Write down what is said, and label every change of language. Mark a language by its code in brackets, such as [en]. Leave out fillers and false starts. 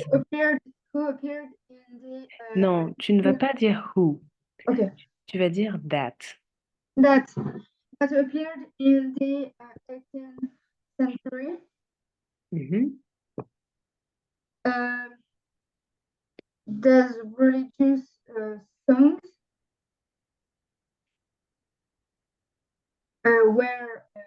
[en] Appeared, who appeared in the [fr] Non, tu ne vas pas dire who. [en] okay, [fr] Tu vas dire that. [en] that that appeared in the 18th century. Mhm. Um, there's religious songs where